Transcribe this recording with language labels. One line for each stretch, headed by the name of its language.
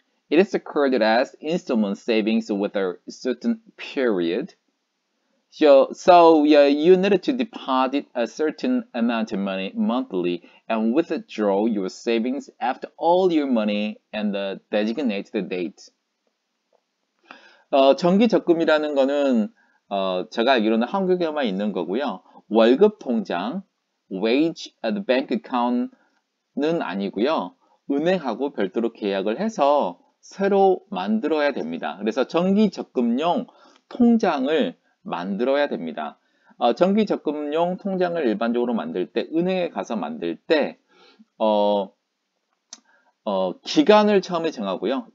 English: It is recorded as installment savings with a certain period. So you need to deposit a certain amount of money monthly and withdraw your savings after all your money and the designated date.
Korean: 정기 적금이라는 거는 제가 알기로는 한국에만 있는 거고요. 월급 통장,
English: wage at bank account
Korean: 는 아니고요. 은행하고 별도로 계약을 해서 새로 만들어야 됩니다. 그래서 정기 적금용 통장을 만들어야 됩니다. 정기 적금용 통장을 일반적으로 만들 때, 은행에 가서 만들 때 기간을 처음에 정하고요.